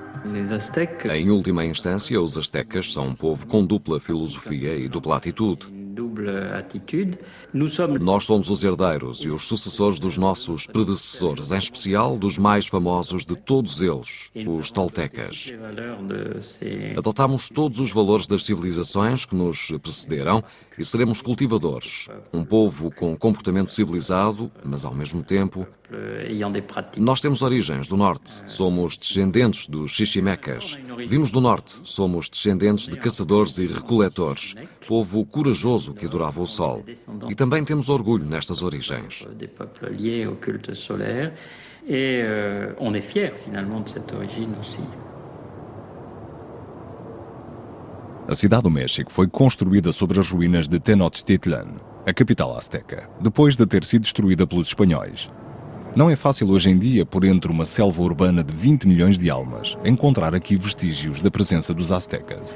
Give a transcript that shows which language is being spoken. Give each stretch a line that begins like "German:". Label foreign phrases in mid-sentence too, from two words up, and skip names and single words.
French: Les Aztèques,
Portuguese: Em última instância, os astecas são um povo com dupla filosofia e dupla atitude.
French: une double attitude. Nous sommes
Portuguese: Nós somos os herdeiros e os sucessores dos nossos predecessores, em especial dos mais famosos de todos eles, os toltecas.
French: les valeurs de ces
Portuguese: Adotamos todos os valores das civilizações que nos precederam e seremos cultivadores. Um povo com comportamento civilizado, mas ao mesmo tempo.
French: peuples ayant des pratiques.
Portuguese: Nós temos origens do norte. Somos descendentes dos xiximecas. Vimos do norte. Somos descendentes de caçadores e recoletores. Povo corajoso que adorava o sol. E também temos orgulho nestas origens.
French: Des peuples liés au culte solaire. Et on est fiers finalement de cette origine aussi.
Portuguese: A cidade do México foi construída sobre as ruínas de Tenochtitlan, a capital azteca, depois de ter sido destruída pelos espanhóis. Não é fácil hoje em dia, por entre uma selva urbana de 20 milhões de almas, encontrar aqui vestígios da presença dos aztecas.